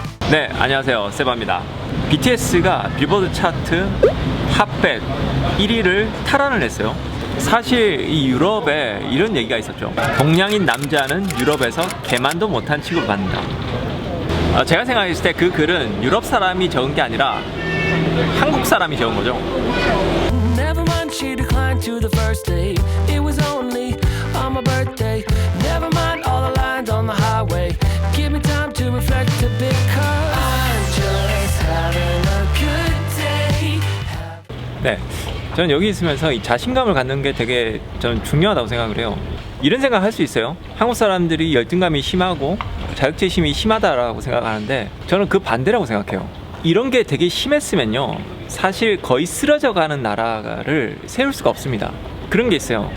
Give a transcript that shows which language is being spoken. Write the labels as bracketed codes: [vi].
[ko] 네, 안녕하세요. 세바입니다. BTS가 빌보드 차트 핫백 1위를 탈환을 했어요. 사실 이 유럽에 이런 얘기가 있었죠. 동양인 남자는 유럽에서 개만도 못한 취급을 받는다. 제가 생각했을 때 그 글은 유럽 사람이 적은 게 아니라 한국 사람이 적은 거죠. [en] Never mind, she declined to the first date. It was only on my birthday. Never mind all the lines on the highway. Give me time to reflect a bit, 'cause I'm just having a good day. [ko] 네, 저는 여기 있으면서 이 자신감을 갖는 게 되게 저는 중요하다고 생각을 해요. 이런 생각 할 수 있어요. 한국 사람들이 열등감이 심하고 자격지심이 심하다라고 생각하는데 저는 그 반대라고 생각해요. 이런 게 되게 심했으면요, 사실 거의 쓰러져 가는 나라를 세울 수가 없습니다. 그런 게 있어요.